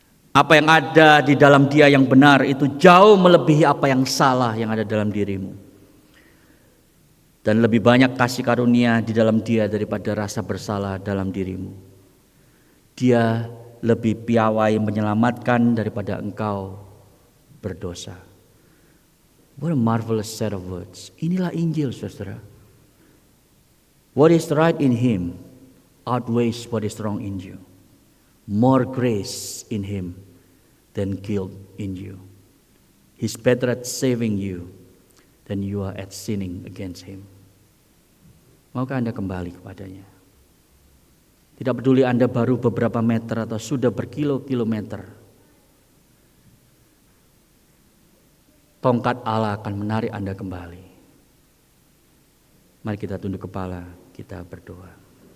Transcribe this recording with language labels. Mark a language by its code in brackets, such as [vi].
[id] Apa yang ada di dalam Dia yang benar itu jauh melebihi apa yang salah yang ada dalam dirimu. Dan lebih banyak kasih karunia di dalam Dia daripada rasa bersalah dalam dirimu. Dia lebih piawai menyelamatkan daripada engkau berdosa. [en] What a marvelous set of words. [id] Inilah Injil, saudara. [en] What is right in Him outweighs what is wrong in you. More grace in him than guilt in you. He's better at saving you than you are at sinning against him. [id] Maukah Anda kembali kepadanya? Tidak peduli Anda baru beberapa meter atau sudah berkilo-kilometer. Tongkat Allah akan menarik Anda kembali. Mari kita tunduk kepala, kita berdoa.